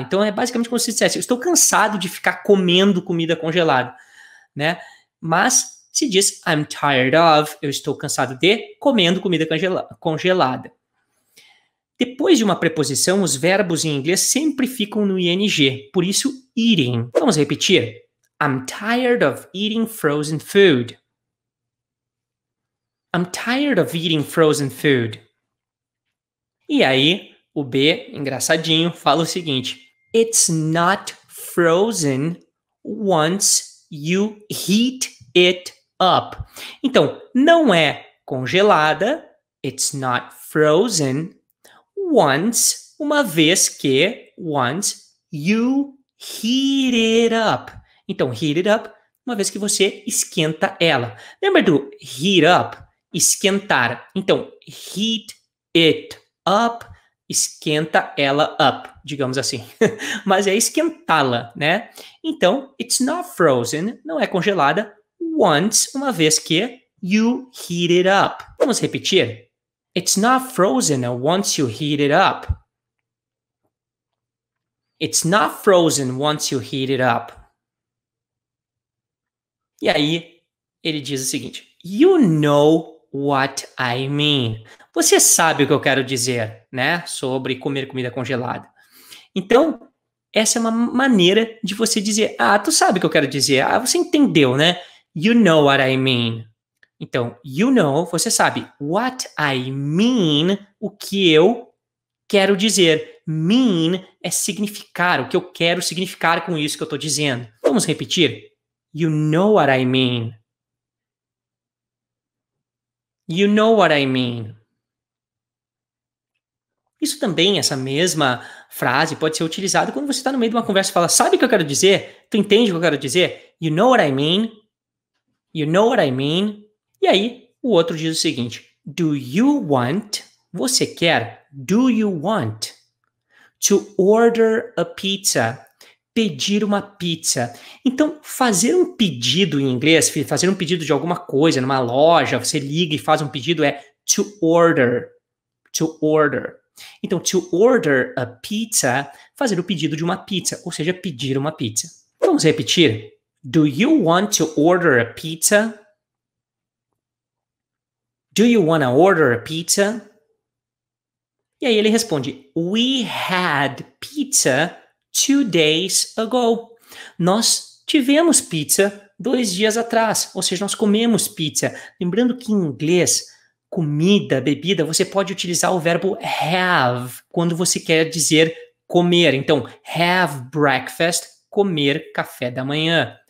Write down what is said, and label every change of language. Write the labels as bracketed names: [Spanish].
[Portuguese] Então, é basicamente como se dissesse, eu estou cansado de ficar comendo comida congelada. Né? Mas se diz [English] I'm tired of, [Portuguese] eu estou cansado de, comendo comida congelada. Depois de uma preposição, os verbos em inglês sempre ficam no ing, por isso eating. Vamos repetir? [English] I'm tired of eating frozen food. I'm tired of eating frozen food. [Portuguese] E aí, o B, engraçadinho, fala o seguinte, [English] it's not frozen once you heat it up. [Portuguese] Então, não é congelada, [English] it's not frozen, [Portuguese] once, uma vez que, once, [English] you heat it up. [Portuguese] Então, [English] heat it up, [Portuguese] uma vez que você esquenta ela. Lembra do heat up? Esquentar. Então, heat it up, esquenta ela up, digamos assim. Mas é esquentá-la, né? Então, [English] it's not frozen, [Portuguese] não é congelada, once, uma vez que [English] you heat it up. [Portuguese] Vamos repetir? [English] It's not frozen once you heat it up. It's not frozen once you heat it up. [Portuguese] E aí, ele diz o seguinte, [English] you know what I mean. [Portuguese] Você sabe o que eu quero dizer, né? Sobre comer comida congelada. Então, essa é uma maneira de você dizer, tu sabe o que eu quero dizer. Você entendeu, né? [English] You know what I mean. [Portuguese] Então, you know, você sabe. [English] What I mean, [Portuguese] o que eu quero dizer. Mean é significar, o que eu quero significar com isso que eu estou dizendo. Vamos repetir? [English] You know what I mean. You know what I mean. [Portuguese] Isso também, essa mesma frase pode ser utilizada quando você está no meio de uma conversa e fala, sabe o que eu quero dizer? Tu entende o que eu quero dizer? [English] You know what I mean? You know what I mean? [Portuguese] E aí, o outro diz o seguinte, [English] Do you want? [Portuguese] Você quer? [English] Do you want to order a pizza? [Portuguese] Pedir uma pizza. Então, fazer um pedido em inglês, fazer um pedido de alguma coisa numa loja, você liga e faz um pedido é [English] to order. To order. [Portuguese] Então, [English] to order a pizza, [Portuguese] fazer o pedido de uma pizza, ou seja, pedir uma pizza. Vamos repetir. [English] Do you want to order a pizza? Do you want to order a pizza? [Portuguese] E aí ele responde, [English] we had pizza 2 days ago. [Portuguese] Nós tivemos pizza 2 dias atrás, ou seja, nós comemos pizza. Lembrando que em inglês, comida, bebida, você pode utilizar o verbo have quando você quer dizer comer. Então, [English] have breakfast, [Portuguese] comer café da manhã.